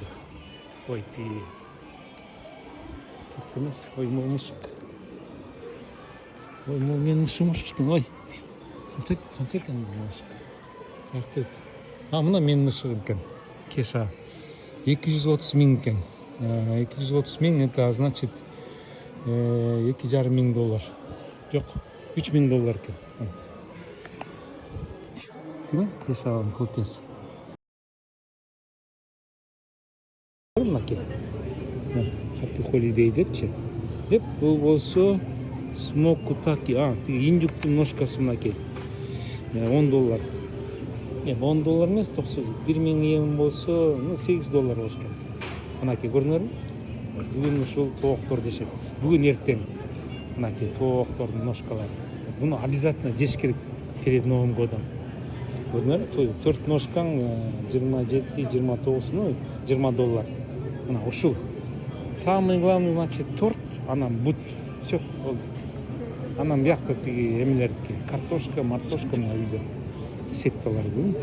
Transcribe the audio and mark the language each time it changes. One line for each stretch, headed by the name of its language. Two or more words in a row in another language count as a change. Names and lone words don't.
Kyrgyz: Ой, торт эмес, ой, мушук. Ой, менин мушугум, ой. Канча экен мушук? Картет. Мына менин мушугум экен. Кеша 230 000 экен. 230 000
Russian: это значит
Kyrgyz: $2,500. Жок, $3,000 экен. Кешанын копиясы. Мынакей.
English: Happy Holiday
Kyrgyz: депчи. Деп бул болсо смокутаки. Индюктун ножкасы мынакей. $10. $10 эмес, $1,000 болсо, $8 болуш керек. Мынакей көрдүңөрбү? Бүгүн ушул тооктор жешет. Бүгүн эртең мынакей тооктордун ножкалары. Буну обязательно жеш керек
Russian: перед Новым годом.
Kyrgyz: көрдүңөрбү? 4 ножкаң 27-29, ну $20. Мына ушул.
Russian: Самый главный, значит, торт,
Kyrgyz: анан бут.
Russian: Все, болду.
Kyrgyz: Анан биякта тиги эмелердики, картошка, мартошка мына үйдө. Секталар көрдүңбү?